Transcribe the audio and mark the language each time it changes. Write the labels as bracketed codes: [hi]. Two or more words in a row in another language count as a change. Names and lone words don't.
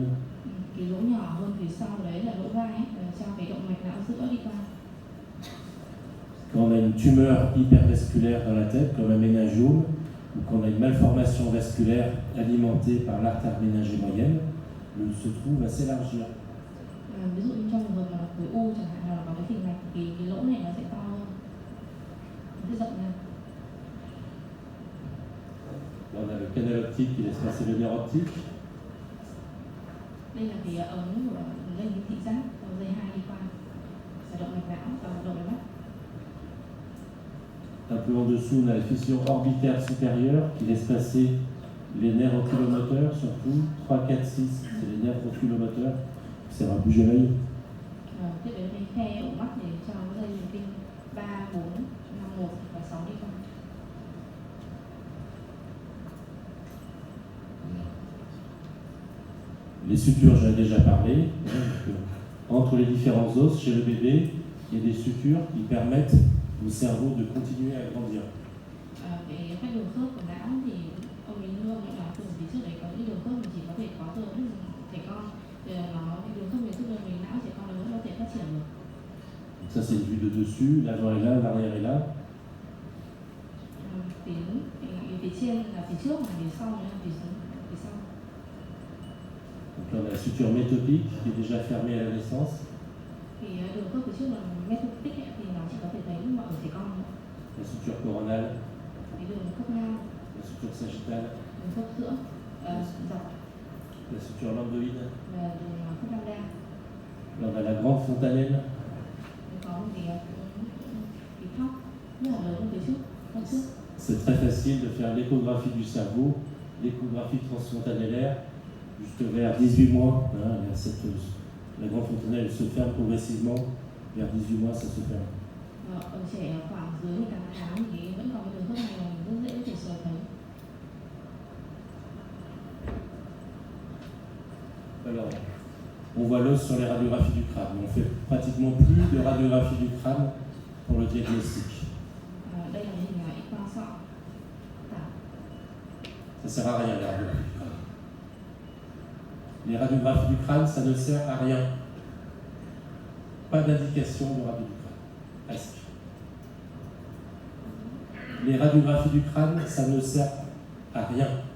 [vi] Cái lỗ nhỏ hơn phía sau đấy là lỗ vai là cho cái động mạch não giữa đi qua. [fr] Quand on a une tumeur hypervasculaire dans la tête, comme un méningiome, ou quand on a une malformation vasculaire alimentée par l'artère méningée moyenne, ce trou va s'élargir. [vi] Ví dụ như trong trường hợp là khối u chẳng hạn, là có cái phình mạch thì cái lỗ này nó sẽ to hơn, nó sẽ rộng ra. [fr] Là, on a le canal optique qui laisse passer le nerf optique. [vi] Đây là cái ống của dây thị giác, dây 2 đi qua, là động mạch não, động mạch mắt. [fr] Un peu en dessous, on a la fissure orbitaire supérieure qui laisse passer les nerfs oculomoteurs, surtout 3, 4, 6, c'est les nerfs oculomoteurs. Ça va bouger l'œil. [vi] Tiếp đến cái khe ổ mắt để cho dây thần kinh 3, 4, 5, 1 và 6 đi qua. [fr] Les sutures, j'en ai déjà parlé. Entre les différents os, chez le bébé, il y a des sutures qui permettent au cerveau de continuer à grandir. [vi] Các đường khớp của não thì ông ấy luôn nói từ phía trước đấy có những đường khớp mình chỉ có thể có từ trẻ con, nó cái đường khớp mình tức là mình não trẻ con nó vẫn có thể phát triển được. [fr] Donc ça c'est une vue de dessus, l'avant est là, l'arrière est là. [vi] Phía trên là phía trước, mà phía sau là phía sau. [fr] Donc là on a la suture métopique qui est déjà fermée à la naissance. [vi] Thì đường khớp phía trước là metopic thì nó chỉ có thể thấy mà ở trẻ con. [fr] La suture coronale. [vi] Cái đường khớp ngang. [fr] La suture sagittale. [vi] Đường khớp giữa, dọc. [fr] La suture lambdoïde. [vi] Và đường khớp lambda. [fr] Là on a la grande fontanelle. [vi] Có một cái thóc rất là lớn phía trước, phía trước. [fr] C'est très facile de faire l'échographie du cerveau, l'échographie transfontanellaire, juste vers 18 mois. Hein, la grande fontanelle elle se ferme progressivement, vers 18 mois ça se ferme. [vi] Ở trẻ khoảng dưới 18 tháng thì vẫn còn cái đường khớp này mà mình rất dễ có thể sờ thấy. [fr] Alors, on voit l'os sur les radiographies du crâne, mais on fait pratiquement plus de radiographie du crâne pour le diagnostic. [vi] Đây là hình X-quang sọ. [fr] Ça sert à rien les radiographies du crâne. Les radiographies du crâne, ça ne sert à rien. Pas d'indication de radio du crâne, presque. Les radiographies du crâne, ça ne sert à rien.